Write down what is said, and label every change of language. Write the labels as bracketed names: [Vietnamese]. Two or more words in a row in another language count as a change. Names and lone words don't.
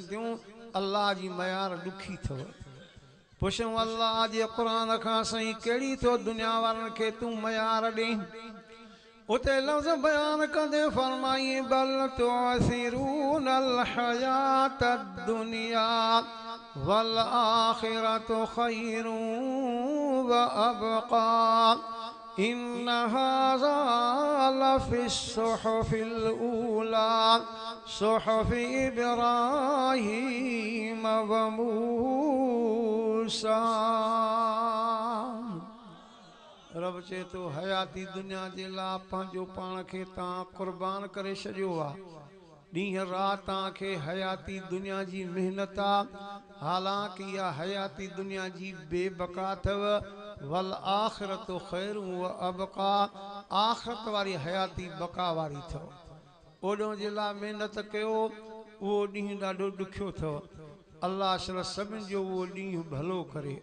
[Sindhi] थियूं अल्लाह जी मयार ॾुखी अथव पुछूं अल्लाह जे क़ुरान खां साईं कहिड़ी थो दुनिया वारनि खे तूं मयार ॾे उते लफ़्ज़ बयान कंदे फरमाई [Arabic] بل تؤثرون الحياة الدنيا والآخرة خير وأبقى إن هذا لفي الصحف الأولى صحف إبراهيم و [Sindhi] मूसा रब चए तो हयाती दुनिया जे लाइ पंहिंजो पाण खे तव्हां क़ुर्बान करे छॾियो आहे ॾींहं राति तव्हांखे हयाती दुनिया जी महिनत आहे हालांकि इहा हयाती दुनिया जी बेबका अथव [Arabic] والآخرة خير وأبقى [Sindhi] आख़िरत वारी हयाती बका वारी अथव ओॾो जे लाइ महिनत कयो उहो ॾींहुं ॾाढो ॾुखियो अथव अल्लाह शल सभिनि जो उहो ॾींहुं भलो करे